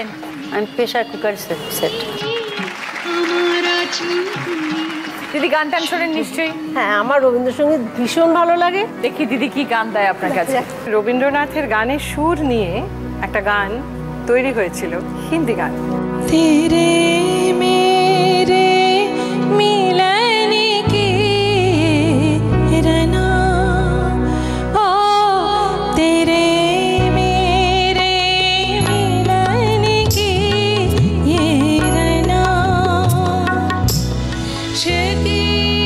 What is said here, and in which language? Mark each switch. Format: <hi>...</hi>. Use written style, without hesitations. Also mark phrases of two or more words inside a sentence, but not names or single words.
<bn>আমি প্রেসার কুকার সেট। দিদি গান টান শোনেন নিশ্চয়ই? হ্যাঁ, আমার রবীন্দ্রসঙ্গীত ভীষণ ভালো লাগে। দেখি দিদি কি গান দেয় আপনার কাছে। রবীন্দ্রনাথের গানের সুর নিয়ে একটা গান তৈরি হয়েছিল, হিন্দি গান।</bn> <hi>तेरे मेरे मिलन की रना, ओ तेरे मेरे मिलन की ये रना, शकी</hi>